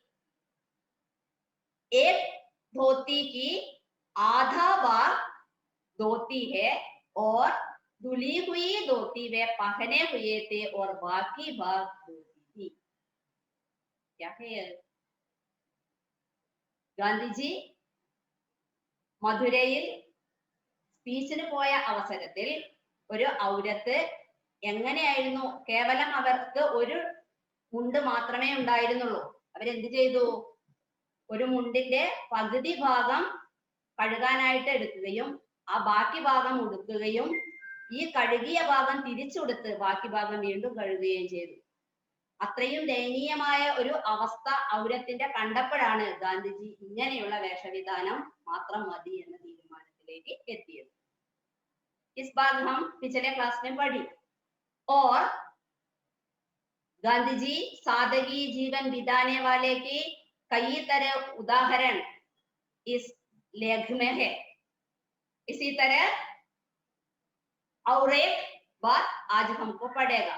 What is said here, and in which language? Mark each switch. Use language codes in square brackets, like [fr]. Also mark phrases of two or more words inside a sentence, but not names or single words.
[hi] एक धोती की आधा भाग धोती है और धुली हुई धोती वे पहने हुए थे और बाकी भाग धोती थी। क्या है। [ml] गांधी जी മധുരയിൽ സ്പീച്ചിന് പോയ അവസരത്തിൽ ഒരു ഔരത്ത് എങ്ങനെയായിരുന്നു, കേവലം അവർക്ക് ഒരു മുണ്ട് മാത്രമേ ഉണ്ടായിരുന്നുള്ളൂ. അവരെന്ത് ചെയ്തു, ഒരു മുണ്ടിന്റെ പകുതി ഭാഗം കഴുകാനായിട്ട് എടുക്കുകയും ആ ബാക്കി ഭാഗം ഉടുക്കുകയും ഈ കഴുകിയ ഭാഗം തിരിച്ചുടുത്ത് ബാക്കി ഭാഗം വീണ്ടും കഴുകുകയും ചെയ്തു. അത്രയും ദയനീയമായ ഒരു അവസ്ഥ ഔരത്തിന്റെ കണ്ടപ്പോഴാണ് ഗാന്ധിജി ഇങ്ങനെയുള്ള വേഷവിധാനം മാത്രം മതി എന്ന തീരുമാനത്തിലേക്ക് എത്തിയത്. [hi] इस बात हम पिछले क्लास में पढ़ी और गांधी जी सादगी जीवन बिताने वाले की कई तरह उदाहरण इस लेख में है। इसी तरह और एक बात आज हमको पढ़ेगा।